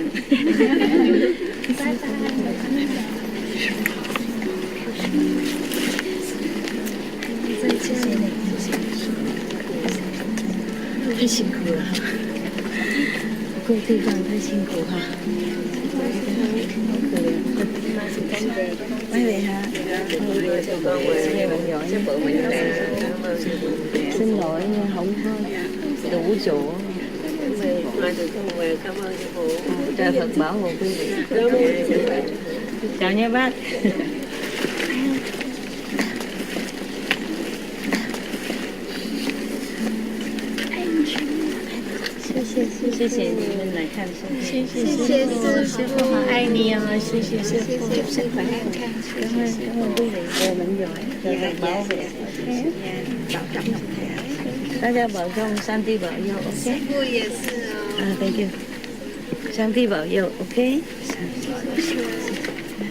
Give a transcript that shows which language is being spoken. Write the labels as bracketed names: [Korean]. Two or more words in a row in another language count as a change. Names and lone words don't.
[Chinese] 拜拜。再见。太辛苦了，不够地方太辛苦哈。好可怜。拜拜哈。 [Vietnamese] xin lỗi không có đủ chỗ. Cảm ơn sư phụ. Trời Phật bảo hộ quý vị. Chào nha bác. [Chinese] 谢谢你们来看书，谢谢师傅，好爱你哦，谢谢师傅，师傅爱看书，感恩 [Vietnamese] quý vị， [Chinese] 我们有在保护，大家保重，上帝保佑 ，OK？师傅也是哦。 [English] Thank you， [Chinese] 上帝保佑 ，OK？